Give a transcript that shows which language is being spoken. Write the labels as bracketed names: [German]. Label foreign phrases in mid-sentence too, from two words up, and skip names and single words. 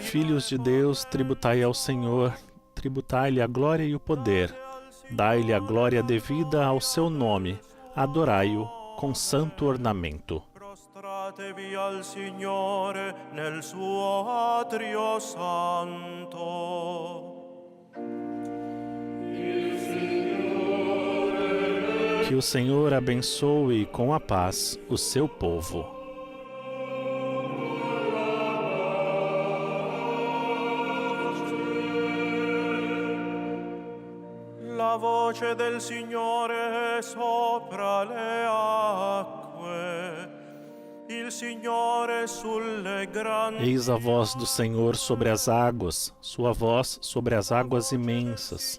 [Portuguese] Filhos de Deus, tributai ao Senhor, tributai-lhe a glória e o poder. Dai-lhe a glória devida ao seu nome, adorai-o com santo ornamento. [Italian] Prostratevi al Signore nel suo atrio santo. [Portuguese] Que o Senhor abençoe com a paz o seu povo. [Italian] La voce del Signore è sopra le acque, il Signore sulle grandi. [Portuguese] Eis a voz do Senhor sobre as águas, sua voz sobre as águas imensas.